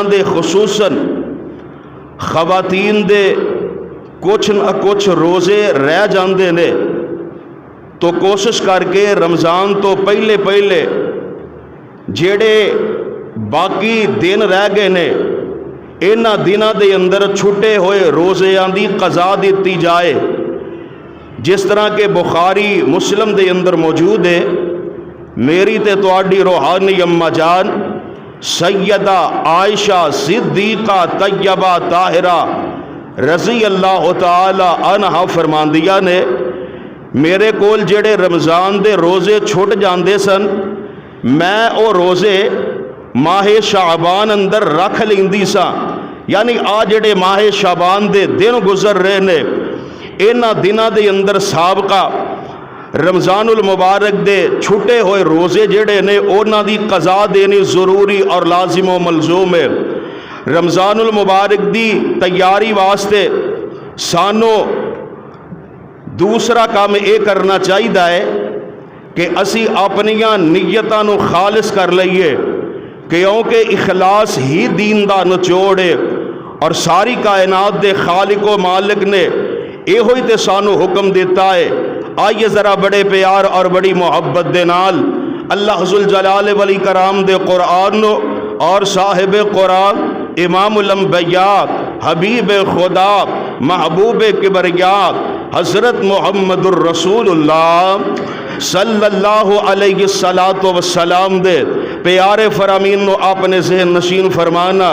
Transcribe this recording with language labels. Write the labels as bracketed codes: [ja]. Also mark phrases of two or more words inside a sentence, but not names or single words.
[pa] دے خصوصاً خواتین دے کچھ نہ کچھ روزے رہ جاندے نے، تو کوشش کر کے رمضان تو پہلے جیڑے باقی دن رہ گئے نے انہاں دناں دے اندر چھٹے ہوئے روزیاں دی قضا دیتی جائے، جس طرح کہ بخاری مسلم دے اندر موجود ہے۔ میری تے تواڈی روحانی اماں جان سیدہ عائشہ صدیقہ طیبہ طاہرہ [ar] رضی اللہ تعالی عنہا [pa] فرماندیاں نے میرے کول جڑے رمضان دے روزے چھٹ جاندے سن میں او روزے ماہ شعبان اندر رکھ لیندی سا. یعنی آ جڑے ماہ شعبان دے دن گزر رہے نے انہاں دناں دے اندر سابقہ رمضان المبارک دے چھٹے ہوئے روزے جڑے نے انہاں دی قضا دینی ضروری اور لازم و ملزوم ہے. رمضان المبارک دی تیاری واسطے سانو دوسرا کام یہ کرنا چاہیے کہ اسی اپنیاں نیتاں نو خالص کر لئیے کیونکہ اخلاص ہی دین دا نچوڑ ہے اور ساری کائنات دے خالق و مالک نے یہ ہوئی تے سانو حکم دیتا ہے. آئیے ذرا بڑے پیار اور بڑی محبت دے نال [ar] اللہ ذوالجلال والاکرام [pa] دے قرآن نو اور صاحب قرآن امام الانبیاء حبیب خدا محبوب کبریاء حضرت محمد الرسول اللہ [ar] صلی اللہ علیہ السلام [pa] دے پیارے فرامین نو اپنے ذہن نشین فرمانا.